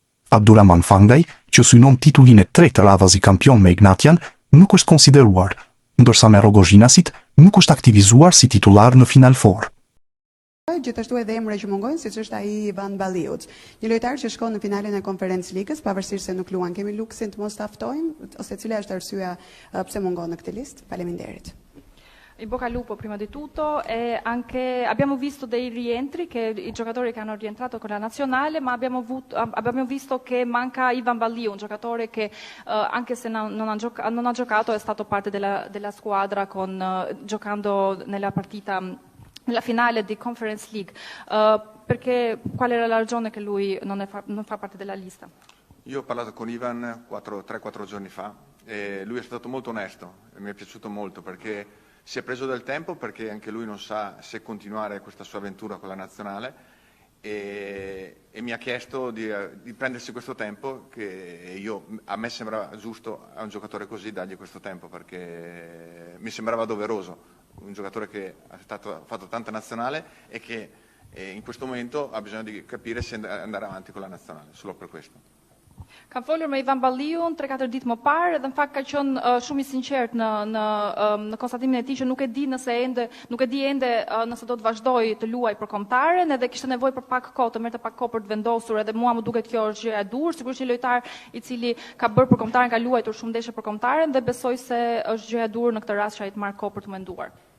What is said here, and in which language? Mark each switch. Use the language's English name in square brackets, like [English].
[Albanian] Abdurrahman Fangaj, që synon titullin e tretë radhazi kampion me Ignatian, nuk është konsideruar, ndërsa me Rogozhinasit nuk është aktivizuar si titullar në Final Four. Gjithashtu edhe emra që mungojnë, siç është ai Ivan Balliut, një lojtar që shkon në finalen e Konferencë Ligës, pavarësisht se nuk luan. Kemi luksin të mos ta ftojmë, ose cila është arsyeja pse mungon në këtë listë? Faleminderit. [Italian] In bocca al lupo prima di tutto e anche abbiamo visto dei rientri che i giocatori che hanno rientrato con la nazionale, ma abbiamo visto che manca Ivan Balliu, un giocatore che anche se non ha giocato è stato parte della squadra giocando nella partita nella finale di Conference League. Perché qual era la ragione che lui non fa parte della lista? Io ho parlato con Ivan 3-4 giorni fa e lui è stato molto onesto e mi è piaciuto molto perché si è preso del tempo, perché anche lui non sa se continuare questa sua avventura con la nazionale e mi ha chiesto di prendersi questo tempo che a me sembra giusto a un giocatore così dargli questo tempo perché mi sembrava doveroso, un giocatore che ha fatto tanta nazionale e che in questo momento ha bisogno di capire se andare avanti con la nazionale, solo per questo. [Albanian] Kam folur me Ivan Balliun 3-4 ditë më parë dhe në fakt ka qenë shumë i sinqert në konstatimin e tij që nuk e di ende nëse do të vazhdoj të luaj për kombëtaren, edhe kishte nevojë për pak kohë, të merrte pak kohë për të vendosur, edhe mua më duket kjo është gjëja e dur, sigurisht një lojtar i cili ka bërë për kombëtaren, ka luajtur shumë ndeshje për kombëtaren dhe besoj se është gjëja e dur në këtë rast që ai të marrë kohë për të menduar.